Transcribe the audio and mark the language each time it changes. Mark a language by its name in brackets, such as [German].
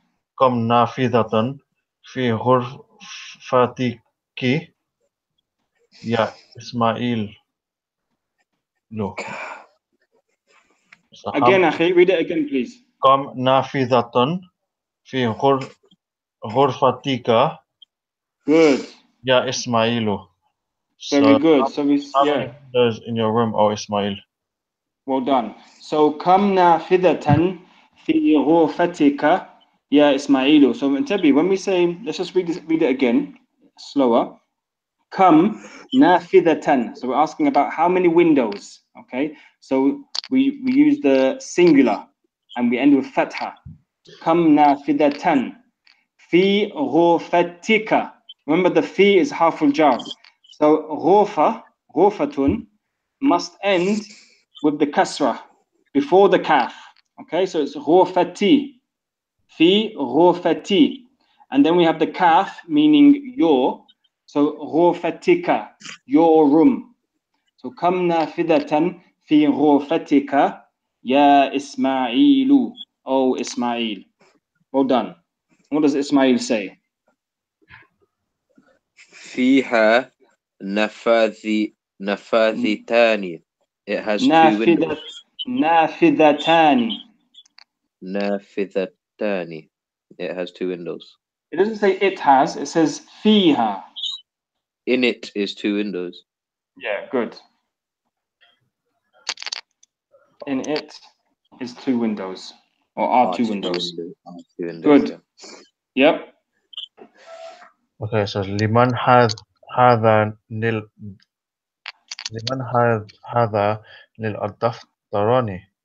[Arabic] كم نافذة في غرفتك يا إسماعيل. [English] Again, Akhi, read it again, please. [Arabic] كم نافذة في غرفتك [English] Good. [Arabic] يا إسماعيل. [English] Very good. So we how many windows in your room, oh Ismail? Well done. [Arabic] So كم نافذة في غرفتك يا إسماعيل. [English] So [Arabic] انتبه, [English] when we say, let's just read it again, slower. [Arabic] كم نافذة. [English] So we're asking about how many windows. Okay. So we use the singular and we end with fatha. [Arabic] كم نافذة في غرفتك. [English] Remember the fi is harful jar. So غرفتun must end with the kasra before the kaf. Okay, so it's غرفتي, fi غرفتي, and then we have the kaf meaning your. So غرفتك, your room. [Arabic] So كم نافذة في غرفتك يا إسماعيل. [English] Oh Ismail. Well done. What does Ismail say? [Arabic] فيها نفاذتان. [English] It has two windows. [Arabic] نافذتان. [English] نافذتان. It has two windows. It doesn't say it has, it says فيها. In it is two windows. Yeah, good. In it is two windows, or are two windows. Two windows. Good. Yeah. Yep. Okay, so [Arabic] لمن هذا الدفتران.